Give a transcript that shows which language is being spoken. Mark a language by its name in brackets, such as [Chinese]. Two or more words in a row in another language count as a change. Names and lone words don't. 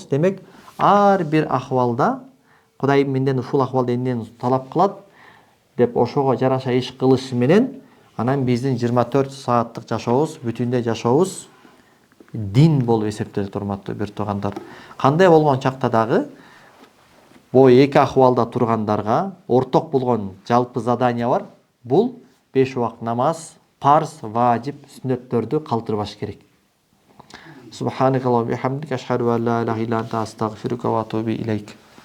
[Kyrgyz] Демек, ар бир акыбалда Кудайым менден ушул акыбалда эмнени талап кылат деп ошого жараша иш кылыш менен анан биздин 24 сааттык жашообуз, бүтүндөй жашообуз дин болуп эсептелет, урматтуу бир туугандар. Кандай болгон чакта дагы бул эки акыбалда тургандарга орток болгон жалпы задания бар. Бул 5 убакыт намаз, парз, важип, сүннөттөрдү калтырбаш керек. [Arabic] سبحانك الله وبحمدك أشهد أن لا إله إلا أنت أستغفرك وأتوب إليك.